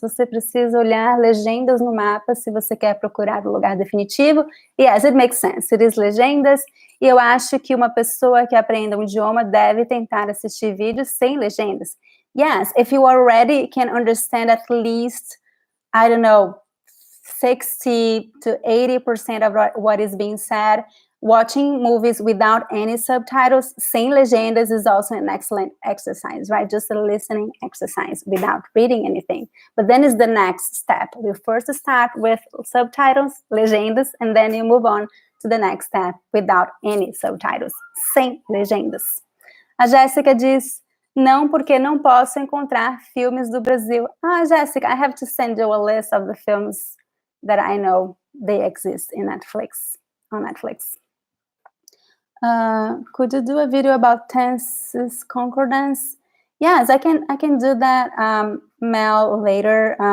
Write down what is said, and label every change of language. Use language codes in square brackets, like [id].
[pt] Você precisa olhar legendas no mapa se você quer procurar o lugar definitivo. [en] Yes, it makes sense. It is [pt] legendas. E eu acho que uma pessoa que aprenda um idioma deve tentar assistir vídeos sem legendas. [en] Yes, if you already can understand at least, I don't know, 60 to 80% of what is being said, watching movies without any subtitles, [pt] sem legendas, [en] is also an excellent exercise, right? Just a listening exercise without reading anything. But then is the next step. You first start with subtitles, legendas, and then you move on to the next step without any subtitles, [pt] sem legendas. A Jéssica diz, não, porque não posso encontrar filmes do Brasil. [en] Jéssica, I have to send you a list of the films that I know they exist in on Netflix. Could you do a video about tenses concordance? Yes, I can do that, Mel, later.